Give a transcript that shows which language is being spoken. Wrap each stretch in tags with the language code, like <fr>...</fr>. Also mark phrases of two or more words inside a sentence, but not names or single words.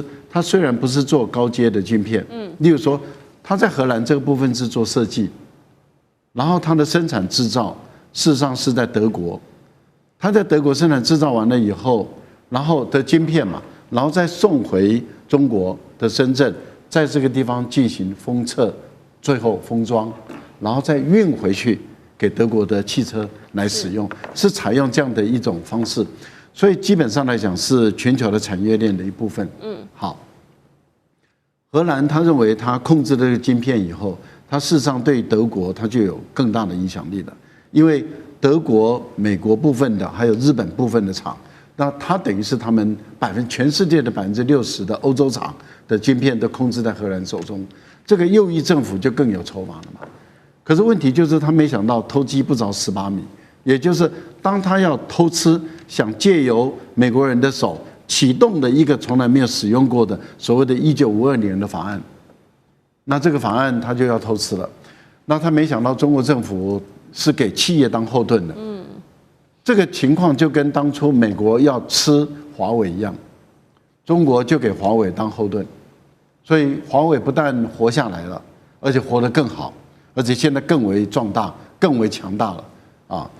<zh>他雖然不是做高階的晶片，例如說他在荷蘭這個部分是做設計，然後他的生產製造事實上是在德國，他在德國生產製造完了以後，然後的晶片嘛，然後再送回中國的深圳，在這個地方進行封測，最後封裝，然後再運回去給德國的汽車來使用，是採用這樣的一種方式。所以基本上來講是全球的產業鏈的一部分。好，荷蘭他認為他控制了這個晶片以後，他事實上對德國他就有更大的影響力了，因為德國、美國部分的還有日本部分的廠，那他等於是他們全世界的60%的歐洲廠的晶片都控制在荷蘭手中，這個右翼政府就更有籌碼了嘛。可是問題就是他沒想到偷雞不着18米。也就是當他要偷吃，想借由美國人的手啟動的一個從來沒有使用過的所謂的1952年的法案，那這個法案他就要偷吃了。那他沒想到中國政府是給企業當後盾的，這個情況就跟當初美國要吃華為一樣，中國就給華為當後盾，所以華為不但活下來了，而且活得更好，而且現在更為壯大、更為強大了啊。</zh>